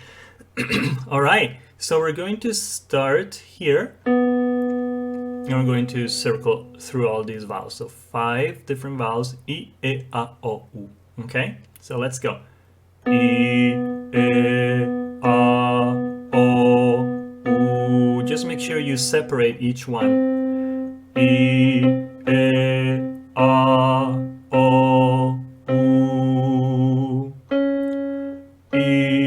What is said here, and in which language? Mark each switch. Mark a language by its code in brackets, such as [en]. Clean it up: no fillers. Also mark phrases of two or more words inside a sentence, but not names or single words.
[en] All right, so we're going to start here, and we're going to circle through all these vowels. So 5 different vowels: E, A, O, U. Okay, so let's go. E, A, O, U. Just make sure you separate each one. E, A, O, U. E,